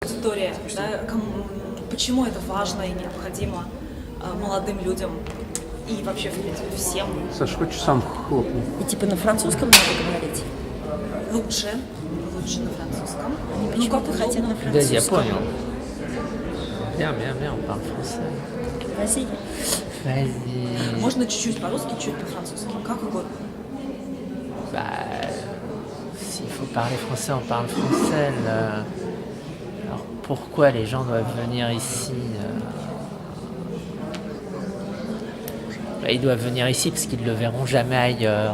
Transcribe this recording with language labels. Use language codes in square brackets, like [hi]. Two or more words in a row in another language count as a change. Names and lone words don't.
[ru] История, да, почему это важно и необходимо молодым людям и вообще, в принципе, всем? Саш, хочешь сам хлопни? И типа на французском надо говорить? Лучше на французском. Они почему-то хотят на Да, я французском. понял. [fr] Bien, on parle français. Vas-y. Vas-y. [ru] Можно чуть-чуть по-русски, чуть по-французски, как угодно. [fr] Bah, s'il faut parler français, on parle français. Alors pourquoi les gens doivent venir ici Ils doivent venir ici parce qu'ils ne le verront jamais ailleurs.